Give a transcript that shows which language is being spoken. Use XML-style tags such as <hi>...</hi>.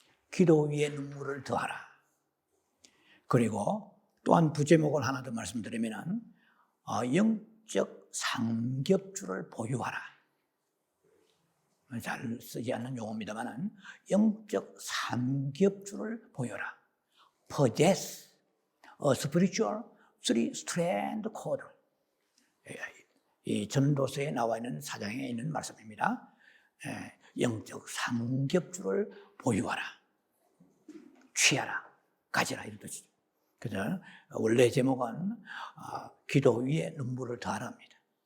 <ko>기도 위에 눈물을 더하라. 그리고 또한 부제목을 하나 더 말씀드리면 영적 삼겹줄을 보유하라. 잘 쓰지 않는 용어입니다만 영적 삼겹줄을 보유하라.</ko> <en>Possess a spiritual three-strand cord.</en> <ko>이 전도서에 나와 있는 사장에 있는 말씀입니다. 영적 삼겹줄을 보유하라. 취하라. 가지라 이런 뜻이죠. 그래서 원래 제목은 기도 위에 눈물을 더하라입니다.</ko>